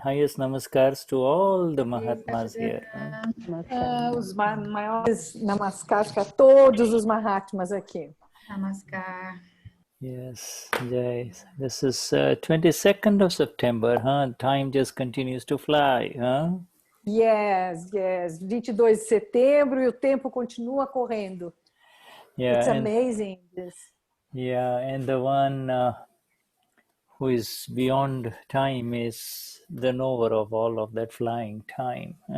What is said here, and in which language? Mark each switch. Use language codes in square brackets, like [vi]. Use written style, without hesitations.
[en] Highest namaskars to all the Mahatmas here. [pt] Os maiores namaskars para todos os Mahatmas aqui. [hi] Namaskar. [en] Yes, Jai. This is 22nd of September, huh? Time just continues to fly, huh? Yes. [pt] 22 de setembro e o tempo continua correndo. [en] Yeah, It's amazing this. Yeah, and the one who is beyond time is the knower of all of that flying time.